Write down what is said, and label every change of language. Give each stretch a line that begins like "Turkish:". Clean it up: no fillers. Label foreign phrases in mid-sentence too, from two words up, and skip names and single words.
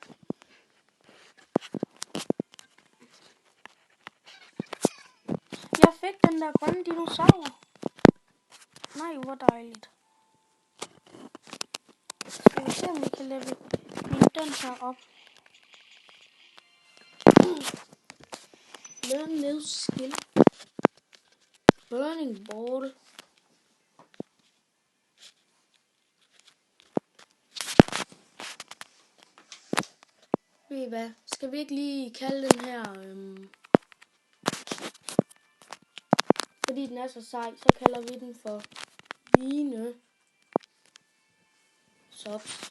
Danish: Jeg fik den der grønne dinosaur. Nej, hvor dejligt. Skal vi se, om vi kan level den her op.
English: Learn new skill. Burning ball.
Danish: Ved I hvad? Skal vi ikke lige kalde den her... Fordi den er så sej, så kalder vi den for Vine Sops.